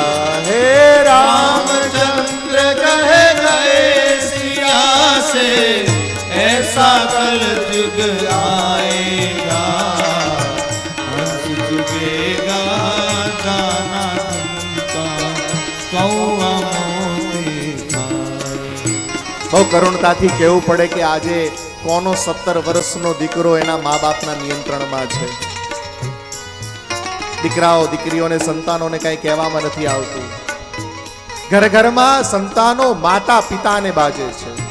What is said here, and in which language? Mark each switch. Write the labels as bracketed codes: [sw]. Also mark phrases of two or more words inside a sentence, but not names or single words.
[hi] हे रामचंद्र कह गए सिया से, ऐसा कल युग आएगा। हंस चुकेगा दाना तुमका, कौआ मोती खाए। [gu] બહુ કરુણતાથી કહેવું પડે કે આજે કોનો 17 વર્ષનો દીકરો એના મા બાપના નિયંત્રણમાં છે। દીકરાઓ દીકરીઓને સંતાનોને કઈ કહેવામાં નથી આવતું। ઘર ઘરમાં સંતાનો માતા પિતાને બાજે છે।